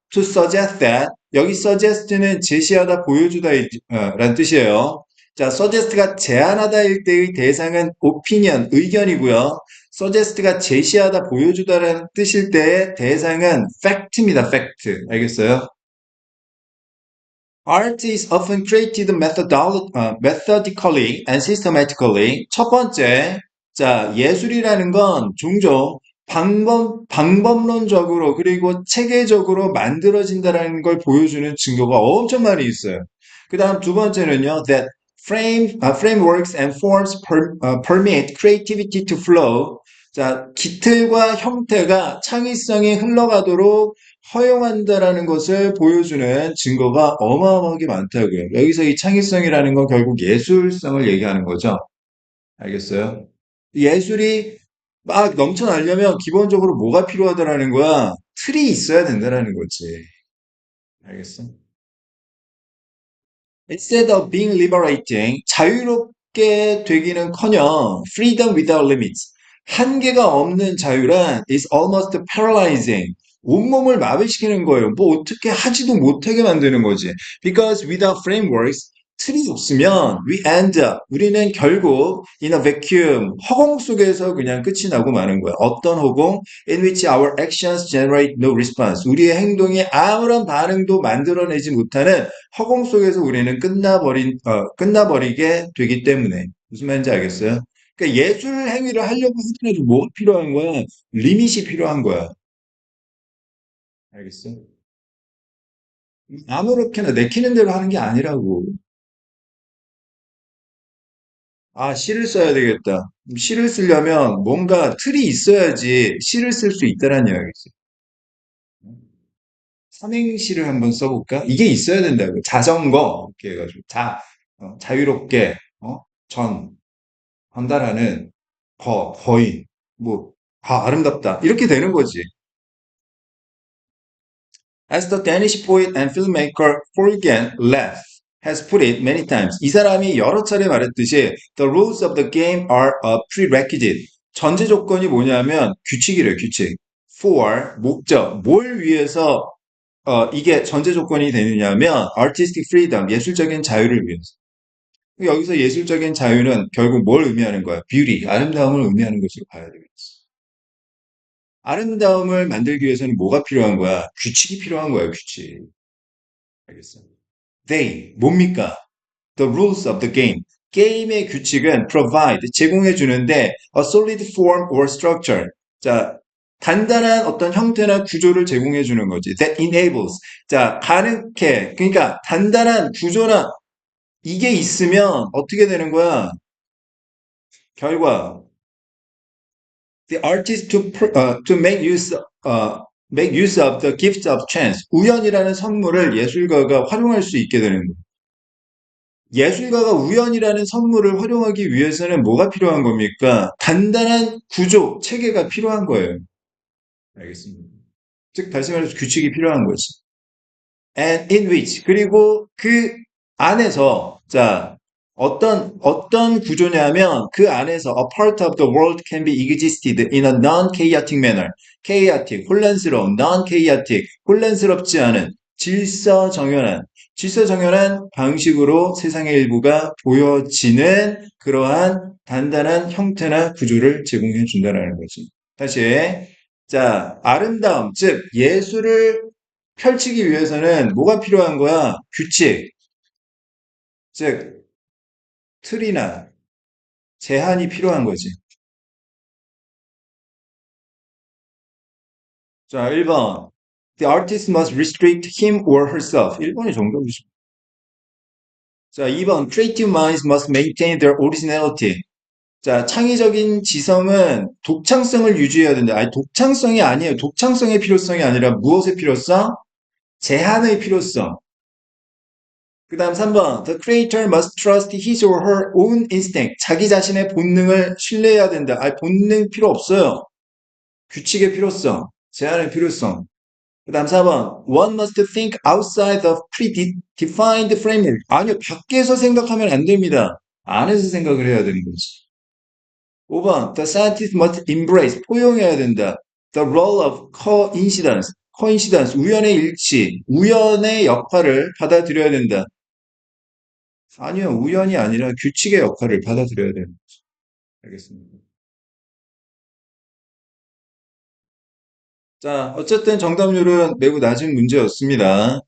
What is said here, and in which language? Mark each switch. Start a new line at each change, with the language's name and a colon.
English: to suggest that
Korean: 여기 suggest는 제시하다 보여주다 라는 뜻이에요. 자, suggest가 제안하다일 때의 대상은 opinion, 의견이고요. suggest가 제시하다, 보여주다라는 뜻일 때의 대상은 fact입니다. fact. 알겠어요?
English: Art is often created methodically and systematically.
Korean: 첫 번째, 자, 예술이라는 건 종종 방법론적으로 그리고 체계적으로 만들어진다는 걸 보여주는 증거가 엄청 많이 있어요. 그 다음 두 번째는요,
English: that frameworks and forms permit creativity to flow.
Korean: 자, 기틀과 형태가 창의성이 흘러가도록 허용한다라는 것을 보여주는 증거가 어마어마하게 많다고요. 여기서 이 창의성이라는 건 결국 예술성을 얘기하는 거죠. 알겠어요? 예술이 막 넘쳐나려면 기본적으로 뭐가 필요하다라는 거야? 틀이 있어야 된다라는 거지. 알겠어?
English: Instead of being liberating,
Korean: 자유롭게 되기는커녕
English: freedom without limits,
Korean: 한계가 없는 자유란
English: is almost paralyzing.
Korean: 온몸을 마비시키는 거예요. 뭐 어떻게 하지도 못하게 만드는 거지.
English: Because without frameworks,
Korean: 틀이 없으면
English: we end up,
Korean: 우리는 결국
English: in a vacuum,
Korean: 허공 속에서 그냥 끝이 나고 마는 거야. 어떤 허공?
English: In which our actions generate no response.
Korean: 우리의 행동이 아무런 반응도 만들어내지 못하는 허공 속에서 우리는 끝나버리게 되기 때문에. 무슨 말인지 알겠어요? 그러니까 예술 행위를 하려고 하더라도 뭐가 필요한 거야? 리밋이 필요한 거야. 알겠어? 아무렇게나 내키는 대로 하는 게 아니라고. 아, 시를 써야 되겠다. 시를 쓰려면 뭔가 틀이 있어야지 시를 쓸 수 있다는 이야기지. 삼행시를 한번 써볼까? 이게 있어야 된다고. 자전거, 이렇게 해가지고. 자유롭게, 전달하는 거의, 뭐, 아름답다. 이렇게 되는 거지.
English: As the Danish poet and filmmaker Holgen Leff has put it many times,
Korean: 이 사람이 여러 차례 말했듯이
English: the rules of the game are a prerequisite.
Korean: 전제 조건이 뭐냐면 규칙이래요, 규칙. For, 목적, 뭘 위해서 이게 전제 조건이 되느냐면
English: artistic freedom,
Korean: 예술적인 자유를 위해서. 여기서 예술적인 자유는 결국 뭘 의미하는 거야? beauty, 아름다움을 의미하는 것으로 봐야 되겠지. 아름다움을 만들기 위해서는 뭐가 필요한 거야? 규칙이 필요한 거야, 규칙. 알겠어?
English: They,
Korean: 뭡니까?
English: The rules of the game.
Korean: 게임의 규칙은
English: provide,
Korean: 제공해 주는데
English: a solid form or structure.
Korean: 자, 단단한 어떤 형태나 구조를 제공해 주는 거지.
English: That enables.
Korean: 자, 가능케. 그러니까 단단한 구조나 이게 있으면 어떻게 되는 거야?
English: 결과 the artist to make use of the gift of chance.
Korean: 우연이라는 선물을 예술가가 활용할 수 있게 되는 거예요. 예술가가 우연이라는 선물을 활용하기 위해서는 뭐가 필요한 겁니까? 단단한 구조, 체계가 필요한 거예요. 알겠습니다. 즉, 다시 말해서 규칙이 필요한 거지.
English: And in which,
Korean: 그리고 그 안에서, 자, 어떤 구조냐면 그 안에서
English: a part of the world can be existed in a non-chaotic manner. chaotic,
Korean: 혼란스러운,
English: non-chaotic,
Korean: 혼란스럽지 않은 질서정연한, 질서정연한 방식으로 세상의 일부가 보여지는 그러한 단단한 형태나 구조를 제공해 준다는 거지. 다시. 자, 아름다움, 즉, 예술을 펼치기 위해서는 뭐가 필요한 거야? 규칙, 즉, 틀이나 제한이 필요한 거지. 자, 1번.
English: The artist must restrict him or herself.
Korean: 1번이 정답이죠. 자, 2번.
English: Creative minds must maintain their originality.
Korean: 자, 창의적인 지성은 독창성을 유지해야 된다. 아니, 독창성이 아니에요. 독창성의 필요성이 아니라 무엇의 필요성? 제한의 필요성. 그 다음 3번.
English: The creator must trust his or her own instinct.
Korean: 자기 자신의 본능을 신뢰해야 된다. 아니, 본능 필요 없어요. 규칙의 필요성, 제한의 필요성. 그 다음 4번.
English: One must think outside the predefined framework.
Korean: 아니요, 밖에서 생각하면 안 됩니다. 안에서 생각을 해야 되는 거지. 5번.
English: The scientist must embrace.
Korean: 포용해야 된다.
English: The role of coincidence.
Korean: coincidence. 우연의 일치. 우연의 역할을 받아들여야 된다. 아니요, 우연이 아니라 규칙의 역할을 받아들여야 되는 거죠. 알겠습니다. 자, 어쨌든 정답률은 매우 낮은 문제였습니다.